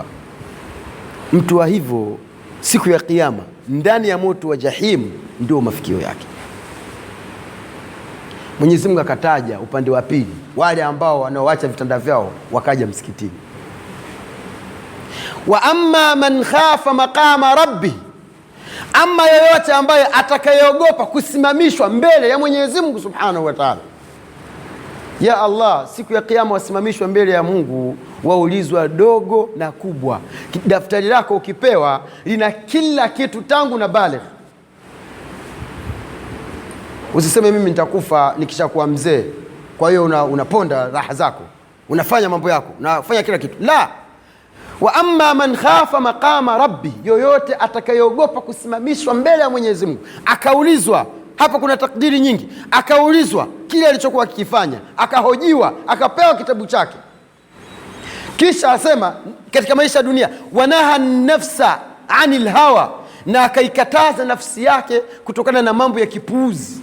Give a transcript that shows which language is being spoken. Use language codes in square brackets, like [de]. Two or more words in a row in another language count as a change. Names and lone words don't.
[sw] Mtu wa hivyo siku ya kiyama ndani ya moto wa jahimu ndio mafikio yake. Mwenyezi Mungu akataja upande wa pili, wale ambao wanaoacha vitanda vyao wakaja msikitini. [ar] وأما من خاف مقام ربه, [sw] ama yeyote ambaye atakayeogopa kusimamishwa mbele ya Mwenyezi Mungu [ar] سبحانه وتعالى. يا الله, [sw] siku ya kiyama wasimamishwa mbele ya Mungu, waulizwa dogo na kubwa. Daftari lako ukipewa lina kila kitu tangu na baligh. Usiseme mimi nitakufa nikishakuwa mzee, kwa hiyo unaponda raha zako, unafanya mambo yako, unafanya kila kitu. [ar] لا، وأما من خاف مقام ربه, [sw] yoyote atakayeogopa kusimamishwa mbele ya Mwenyezi Mungu, akaulizwa. Hapa kuna takdiri nyingi. Akaulizwa kile alichokuwa kikifanya, akahojiwa, akapewa kitabu chake, kisha asema katika maisha ya dunia, [ar] ونهى النفس عن الهوى, [sw] na akaikataza nafsi yake kutokana na mambo ya kipuuzi.